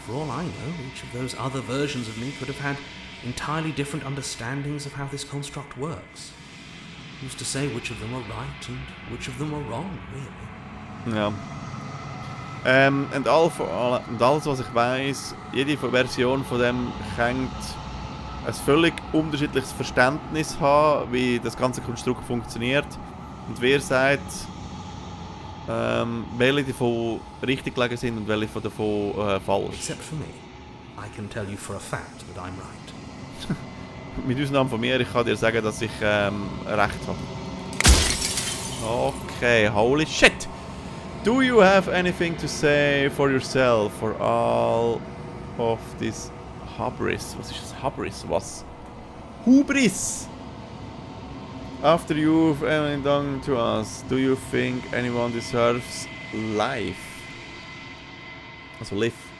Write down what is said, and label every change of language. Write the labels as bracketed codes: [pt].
[en] For all I know, each of those other versions of me could have had entirely different understandings of how this construct works. Who's to say which of them are right and which of them are wrong, really? [de] Ja. Und alles, was ich weiss, jede Version von dem kann ein völlig unterschiedliches Verständnis haben, wie das ganze Konstrukt funktioniert. Und wer sagt, welche davon richtig gelegen sind und welche davon falsch. [en] Except for me. I can tell you for a fact that I'm right. [de] Mit Ausnahme von mir, ich kann dir sagen, dass ich recht habe. [en] Okay, holy shit! Do you have anything to say for yourself, for all of this hubris? [de] Was ist das Hubris? Was? [en] Hubris! After you've anything done to us, do you think anyone deserves life? Also live.